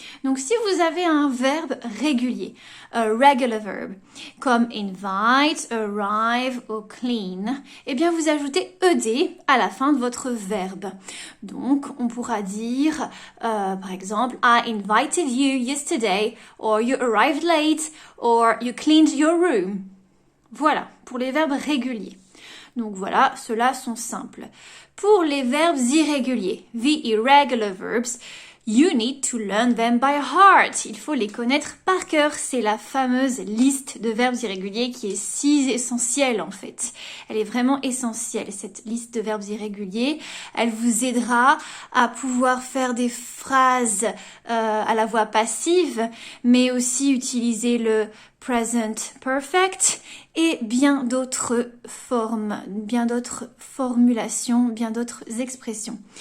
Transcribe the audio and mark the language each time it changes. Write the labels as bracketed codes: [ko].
[fr] Donc si vous avez un verbe régulier, [en] a regular verb, [fr] comme invite, arrive ou clean, eh bien vous ajoutez ed à la fin de votre verbe. Donc on pourra dire par exemple [en] I invited you yesterday, or you arrived late, or you cleaned your room. [fr] Voilà, pour les verbes réguliers. Donc voilà, ceux-là sont simples. Pour les verbes irréguliers, [en] the irregular verbs, you need to learn them by heart. [fr] Il faut les connaître par cœur. C'est la fameuse liste de verbes irréguliers qui est si essentielle en fait. Elle est vraiment essentielle, cette liste de verbes irréguliers. Elle vous aidera à pouvoir faire des phrases à la voix passive, mais aussi utiliser le present perfect et bien d'autres formes, bien d'autres formulations, bien d'autres expressions.